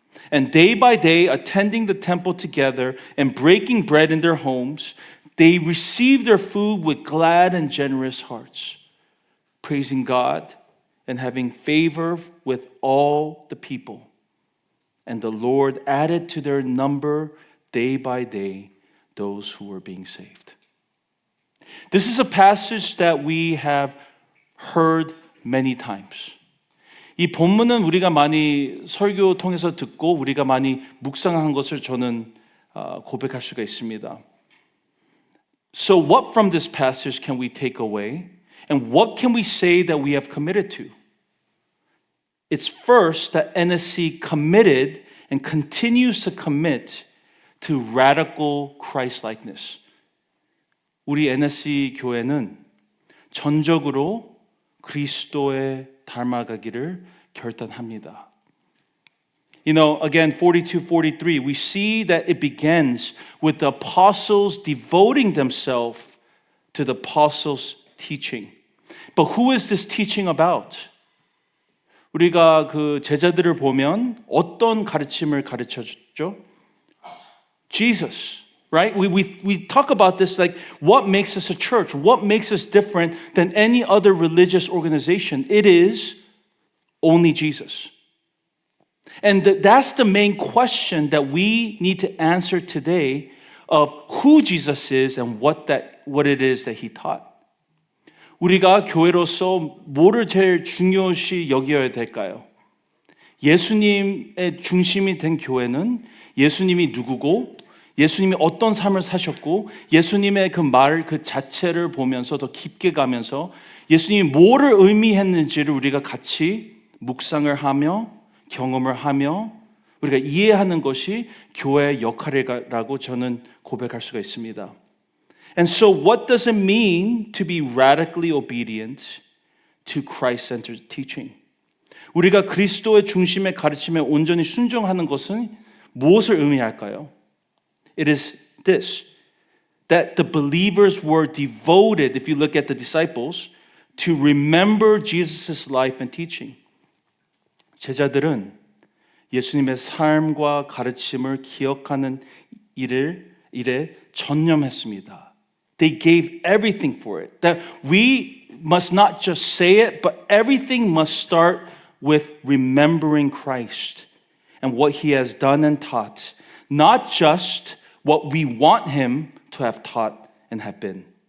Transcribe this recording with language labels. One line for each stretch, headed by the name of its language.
English: And day by day, attending the temple together and breaking bread in their homes, they received their food with glad and generous hearts, praising God and having favor with all the people. And the Lord added to their number day by day those who were being saved. This is a passage that we have heard many times.
Korean: 이 본문은 우리가 많이 설교 통해서 듣고 우리가 많이 묵상한 것을 저는 고백할 수가 있습니다.
English: So what from this passage can we take away? And what can we say that we have committed to? It's first that NSC committed and continues to commit to radical Christ-likeness.
Korean: 우리 NSC 교회는 전적으로 그리스도에 닮아가기를 결단합니다.
English: You know, again, 42-43, we see that it begins with the apostles devoting themselves to the apostles' teaching. But who is this teaching about?
Korean: 우리가 그 제자들을 보면 어떤 가르침을 가르쳐줬죠?
English: Jesus, right? We talk about this like what makes us a church? What makes us different than any other religious organization? It is only Jesus. And that's the main question that we need to answer today of who Jesus is and what it is that he taught.
Korean: 우리가 교회로서 뭐를 제일 중요시 여겨야 될까요? 예수님의 중심이 된 교회는 예수님이 누구고 예수님이 어떤 삶을 사셨고 예수님의 그 말 그 자체를 보면서 더 깊게 가면서 예수님이 뭐를 의미했는지를 우리가 같이 묵상을 하며 경험을 하며 우리가 이해하는 것이 교회의 역할이라고 저는 고백할 수가 있습니다.
English: And so what does it mean to be radically obedient to Christ-centered teaching?
Korean: 우리가 그리스도의 중심의 가르침에 온전히 순종하는 것은 무엇을 의미할까요?
English: It is this, that the believers were devoted, if you look at the disciples, to remember Jesus' life and teaching.
Korean: 제자들은 예수님의 삶과 가르침을 기억하는 일에 전념했습니다.
English: They gave everything for it. That we must not just say it, but everything must start with remembering Christ and what he has done and taught. Not just what we want him to have taught and have been.